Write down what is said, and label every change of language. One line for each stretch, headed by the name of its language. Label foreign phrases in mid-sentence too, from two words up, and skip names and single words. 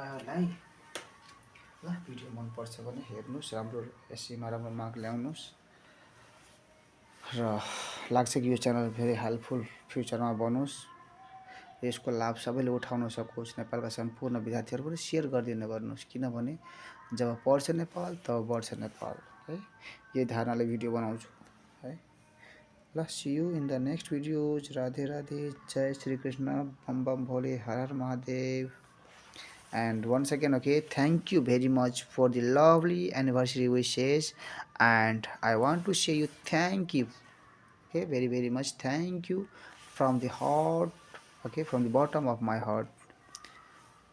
Nepali: यदि तपाईहरुलाई ल भिडियो मनपर्छ भने हेर्नुहोस्, राम्रो एसईमा राम्रो मार्क ल्याउनुहोस् र लाग्छ कि यो च्यानल
English: very helpful
Nepali: फ्युचरमा बनोस्, यसको लाभ सबैले उठाउन सकोस्, नेपालका सम्पूर्ण विद्यार्थीहरू पनि सेयर गरिदिन गर्नुहोस्, किनभने जब पढ्छ नेपाल तब बढ्छ नेपाल है। यही धारणाले भिडियो बनाउँछु है।
English: ल see you in the next videos।
Nepali: राधे राधे, जय श्री कृष्ण, बम बम भोले, हर हर महादेव।
English: And once again, okay, thank you very much for the lovely anniversary wishes, and I want to say you thank you, okay, very very much thank you from the heart, okay, from the bottom of my heart.